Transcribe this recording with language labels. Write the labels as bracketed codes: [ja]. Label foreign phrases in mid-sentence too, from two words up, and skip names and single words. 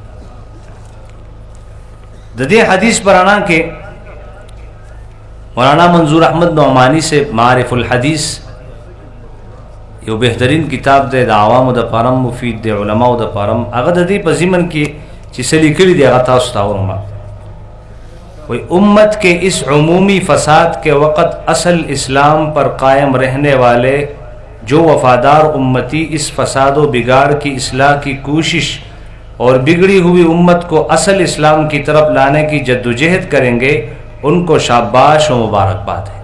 [ps] د دې حدیث پرانا کې مولانا منظور احمد نعمانی سے معارف الحدیث یو بهترین کتاب دی، د عوامو د پاره مفید دی، علماو د پاره. هغه د دې په ضمن کې چې سلی کړي دی هغه تاسو ته اورم. [ur] وی امت کے اس عمومی فساد کے وقت اصل اسلام پر قائم رہنے والے جو وفادار امتی اس فساد و بگاڑ کی اصلاح کی کوشش اور بگڑی ہوئی امت کو اصل اسلام کی طرف لانے کی جدوجہد کریں گے، ان کو شاباش و مبارکباد ہے.